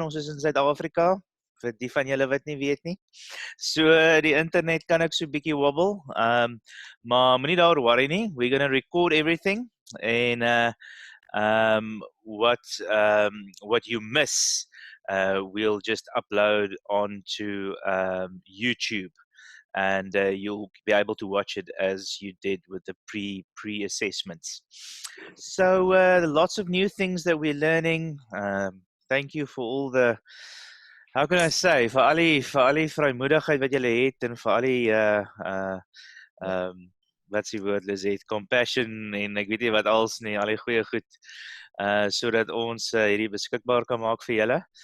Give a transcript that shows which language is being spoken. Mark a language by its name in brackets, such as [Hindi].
[Afrikaans] Ons is in Suid-Afrika, vir die van julle wat nie weet nie. So die internet kan ook so bietjie wobble. Maar moenie daaroor worry nie. [English] We're going to record everything and what you miss we'll just upload onto YouTube and you'll be able to watch it as you did with the pre-assessments. So lots of new things that we're learning. Thank you for all the, how can I say, [Afrikaans] vir al die vrymoedigheid wat julle het en vir al die wat's die woord, Lizette, compassion en ek weet nie wat als nie, al die goeie goed, sodat ons hierdie beskikbaar kan maak vir julle.